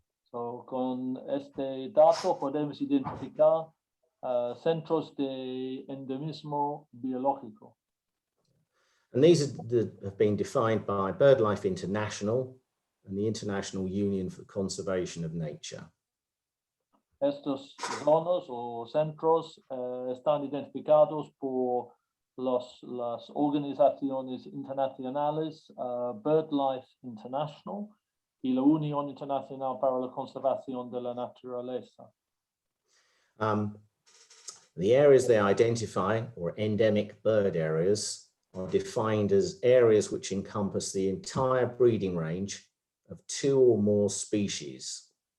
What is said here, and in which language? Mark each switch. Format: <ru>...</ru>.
<es>So, con este dato podemos identificar centros de endemismo biológico.</es> <en>And these have been defined by BirdLife International and the International Union for the Conservation of Nature.</en> <es>Estos zonas o centros están identificados por las organizaciones internacionales, BirdLife International y la Unión Internacional para la Conservación de la Naturaleza.</es> <en>The areas they identify, or endemic bird areas, are defined as areas which encompass the entire breeding range of 2 or more species.</en>